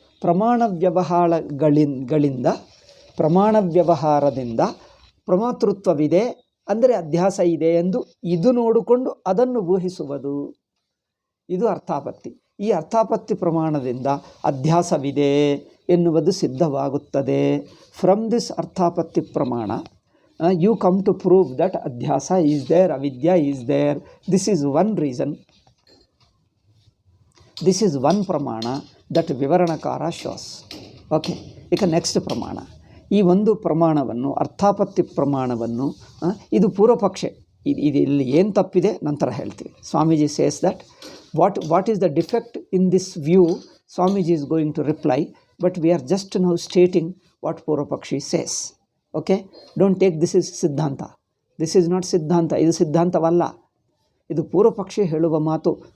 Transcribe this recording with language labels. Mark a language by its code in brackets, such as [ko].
[kn] Pramana Vyavahaರಗಳಿಂದ ಪ್ರಮಾಣ ವ್ಯವಹಾರದಿಂದ ಪ್ರಮಾತೃತ್ವವಿದೆ ಅಂದರೆ ಅಧ್ಯಾಸ ಇದೆ ಎಂದು ಇದು ನೋಡಿಕೊಂಡು ಅದನ್ನು ಊಹಿಸುವುದು. ಇದು ಅರ್ಥಾಪತ್ತಿ. ಈ ಅರ್ಥಾಪತ್ತಿ ಪ್ರಮಾಣದಿಂದ ಅಧ್ಯಾಸವಿದೆ ಎನ್ನುವುದು ಸಿದ್ಧವಾಗುತ್ತದೆ. [en] From this ಅರ್ಥಾಪತ್ತಿ ಪ್ರಮಾಣ you come to prove that Adhyasa is there, Avidya is there. This is one reason. This is one pramana that Vivaranakara shows. [kn] Okay, ಈಗ ನೆಕ್ಸ್ಟ್ ಪ್ರಮಾಣ. ಈ ಒಂದು ಪ್ರಮಾಣವನ್ನು ಅರ್ಥಾಪತ್ತಿ ಪ್ರಮಾಣವನ್ನು ಇದು ಪೂರ್ವಪಕ್ಷೆ. ಇಲ್ಲಿ ಏನು ತಪ್ಪಿದೆ ನಂತರ ಹೇಳ್ತೀವಿ. [en] Swamiji says that what is the defect in this view. Swamiji is going to reply, but we are just now stating what Purvapakshi says. Okay, don't take this is ಸಿದ್ಧಾಂತ. This is not ಸಿದ್ಧಾಂತ. [kn] ಇದು ಸಿದ್ಧಾಂತವಲ್ಲ, ಇದು ಪೂರ್ವಪಕ್ಷಿ ಹೇಳುವ ಮಾತು.